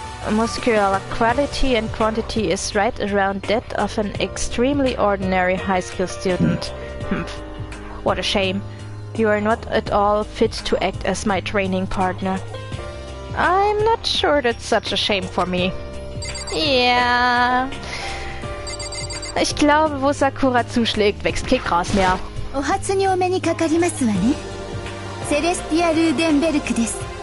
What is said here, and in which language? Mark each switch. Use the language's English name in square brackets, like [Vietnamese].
[English] Muscular quality and quantity is right around that of an extremely ordinary high school student. What a shame. You are not at all fit to act as my training partner. I'm not sure that's such a shame for me. Yeah. [German] Ich glaube, wo Sakura zuschlägt, wächst kein Gras mehr. [Japanese] お初にお目にかかりますわね。セレスティア・ルーデンベルクです。